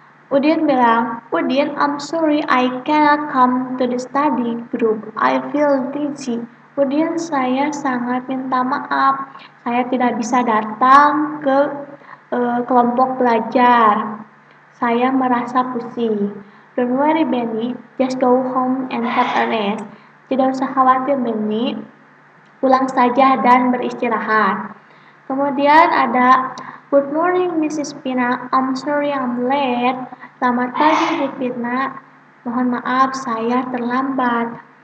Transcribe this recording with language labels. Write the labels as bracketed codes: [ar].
[id] Udin bilang, [en] Udin, I'm sorry I cannot come to the study group. I feel dizzy. [id] Kemudian saya sangat minta maaf, saya tidak bisa datang ke kelompok belajar. Saya merasa pusing. [en] Don't worry Benny, just go home and have a rest. [id] Tidak usah khawatir Benny, pulang saja dan beristirahat. Kemudian ada [en] Good morning Mrs. Pina, I'm sorry I'm late. [id] Selamat pagi Bu Pina, mohon maaf saya terlambat.